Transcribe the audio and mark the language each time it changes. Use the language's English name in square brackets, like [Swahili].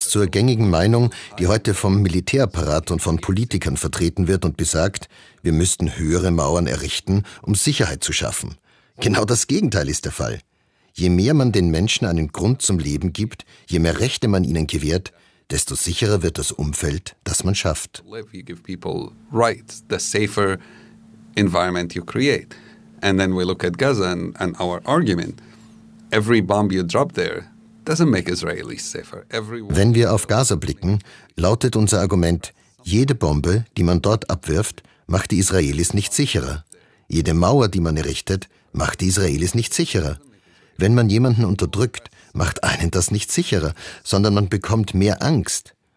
[German] zur gängigen Meinung, die heute vom Militärapparat und von Politikern vertreten wird und besagt, wir müssten höhere Mauern errichten, um Sicherheit zu schaffen. Genau das Gegenteil ist der Fall. Je mehr man den Menschen einen Grund zum Leben gibt, je mehr Rechte man ihnen gewährt, desto sicherer wird das Umfeld, das man schafft. [English] You give people rights, the safer environment you create. And then we look at Gaza and our argument. Every bomb you drop there doesn't make Israelis safer. [German] Wenn wir auf Gaza blicken, lautet unser Argument, jede Bombe, die man dort abwirft, macht die Israelis nicht sicherer. Jede Mauer, die man errichtet, macht die Israelis nicht sicherer. Wenn man jemanden unterdrückt, macht einen das nicht sicherer, sondern man bekommt mehr Angst.